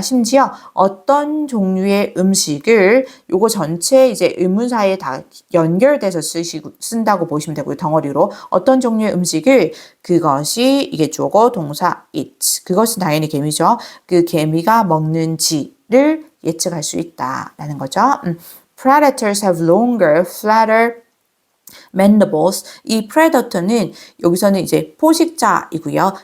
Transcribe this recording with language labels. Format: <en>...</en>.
<ko>심지어 어떤 종류의 음식을 요거 전체 이제 의문사에 다 연결돼서 쓴다고 보시면 되고요. 덩어리로 어떤 종류의 음식을 그것이 이게 주어고 동사 it 그것은 당연히 개미죠. 그 개미가 먹는지를 예측할 수 있다라는 거죠.</ko> <en>Predators have longer, flatter mandibles.</en> <ko>이 predator는 여기서는 이제 포식자이고요.</ko>